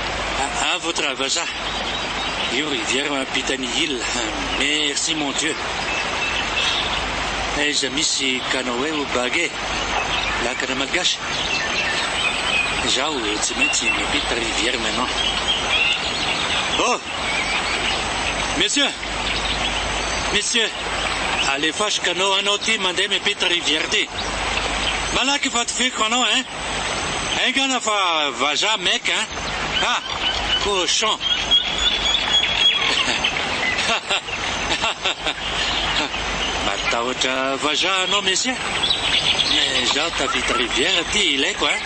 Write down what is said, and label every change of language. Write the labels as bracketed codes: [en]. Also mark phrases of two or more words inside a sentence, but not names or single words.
[fr] Votre vazaha. [mg] Io riviera mampita ny île. [fr] Merci mon Dieu. [mg] aiza misy [fr] canoë ou baguet [mg] lakana malgasy zaho tsy maintsy miampita [fr] rivière maintenant. Oh Messieurs, [mg] alefaso canot anao ty mandeha miampita rivière ty. Malaky vatoviko anao hein. Aingana fa vaza mec hein. Ah, cochon. Matahotra vaza anao messieurs. Zaho tavita rivière ty ilaiko hein.